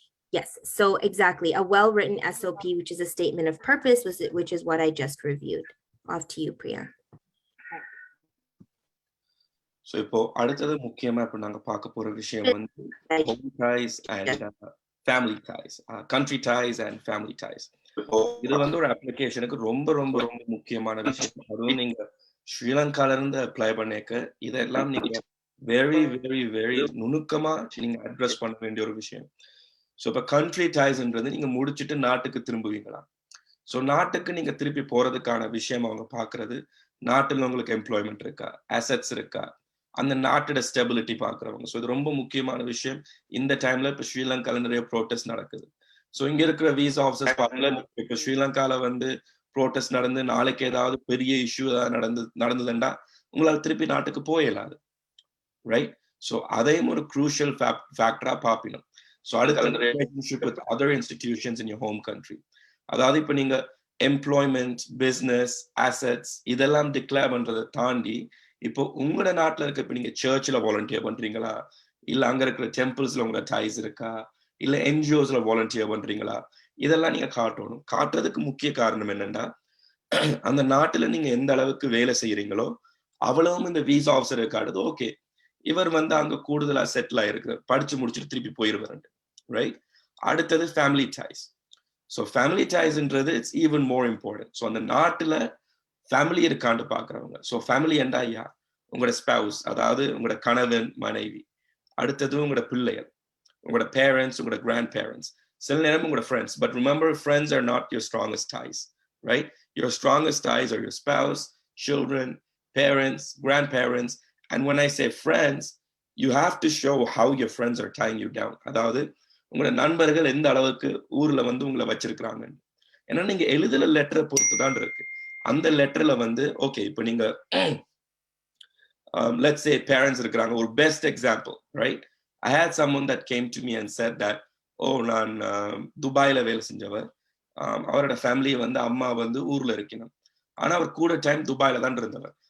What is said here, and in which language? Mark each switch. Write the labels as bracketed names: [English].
[English] Yes, so exactly, a well-written SOP, which is a statement of purpose, which is what I just reviewed. Off to you, Priya. [Tamil] So இப்போ அடுத்தது முக்கியமா இப்போ நாங்க பார்க்க போற விஷயம் வந்து [English] home ties and family ties, [Tamil] country ties and family ties. இது வந்து ஒரு அப்ளிகேஷனுக்கு ரொம்ப ரொம்ப ரொம்ப முக்கியமான விஷயம். அதுவும் நீங்க ஸ்ரீலங்கால இருந்து அப்ளை பண்ணிக்க இதெல்லாம் நீங்க வெரி வெரி வெரி நுணுக்கமா நீங்க அட்ரஸ் பண்ண வேண்டிய ஒரு விஷயம். ஸோ இப்போ கண்ட்ரி டைஸ்ன்றது நீங்க முடிச்சுட்டு நாட்டுக்கு திரும்புவீங்களா? ஸோ நாட்டுக்கு நீங்க திருப்பி போறதுக்கான விஷயம் அவங்க பார்க்கறது, நாட்டில் உங்களுக்கு எம்ப்ளாய்மெண்ட் இருக்கா, அசெட்ஸ் இருக்கா, அந்த நாட்டோட ஸ்டெபிலிட்டி பார்க்குறவங்க. ஸோ இது ரொம்ப முக்கியமான விஷயம். இந்த டைம்ல இப்போ ஸ்ரீலங்கால நிறைய ப்ரோட்டஸ்ட் நடக்குது. ஸோ இங்க இருக்கிற விசா ஆஃபீஸர்ஸ் பார்க்கல, இப்போ ஸ்ரீலங்கால வந்து ப்ரோட்டஸ்ட் நடந்து நாளைக்கு ஏதாவது பெரிய இஷ்யூ ஏதாவது நடந்ததுன்னா உங்களால திருப்பி நாட்டுக்கு போயிடலாது, ரைட்? ஸோ அதையும் ஒரு க்ரூஷியல் ஃபேக்டரா பார்ப்பினோம். [English] So அடுத்த relationship with other institutions in your home country. [Tamil] அதாவது இப்போ நீங்க எம்ப்ளாய்மெண்ட், பிசினஸ், அசெட்ஸ் இதெல்லாம் டிக்ளேர் பண்றதை தாண்டி இப்போ உங்களோட நாட்டில் இருக்க இப்போ நீங்க சர்ச்சில் வாலண்டியர் பண்றீங்களா, இல்ல அங்க இருக்கிற டெம்பிள்ஸ்ல உங்களோட டைஸ் இருக்கா, இல்ல என்ஜிஓஸ்ல வாலண்டியர் பண்றீங்களா, இதெல்லாம் நீங்க காட்டணும். காட்டுறதுக்கு முக்கிய காரணம் என்னன்னா, அந்த நாட்டுல நீங்க எந்த அளவுக்கு வேலை செய்யறீங்களோ அவ்வளவும் இந்த விசா ஆஃபீஸர் காட்டுது. ஓகே, இவர் வந்து அங்க கூடுதலா செட்டில் ஆயிருக்கு, படிச்சு முடிச்சுட்டு திருப்பி போயிருவாரு, ரைட்? அடுத்தது family dies. So family டைஸ்ன்றது [English] It's even more important. [Tamil] So அந்த நாட்டுல ஃபேமிலி இருக்காண்டு பாக்குறவங்க. ஸோ ஃபேமிலி என்றா ஐயா உங்களோட ஸ்பவுஸ், அதாவது உங்களோட கணவன் மனைவி, அடுத்தது உங்களோட பிள்ளைகள், உங்களோட பேரண்ட்ஸ், உங்களோட கிராண்ட் பேரண்ட்ஸ், சில நேரம் உங்களோட friends. [English] But remember, friends are not your strongest ties, right? Your strongest ties are your spouse, children, parents, grandparents. And when I say friends, you have to show how your friends are tying you down. [Tamil] அதாவது உங்களோட நண்பர்கள் எந்த அளவுக்கு ஊர்ல வந்து உங்களை வச்சிருக்கிறாங்க. ஏன்னா நீங்க எழுதுல லெட்டரை பொறுத்து தான் இருக்கு. அந்த லெட்டர்ல வந்து ஓகே, இப்போ நீங்க [English] let's say [Tamil] parents இருக்கிறாங்க. ஒரு best example, right? [English] I had someone that came to me and said that, [Tamil] நான் துபாயில வேலை செஞ்சவர், அவரோட ஃபேமிலி வந்து அம்மா வந்து ஊர்ல இருக்கணும், ஆனா அவர் கூட டைம் துபாயில தான் இருந்தவர்.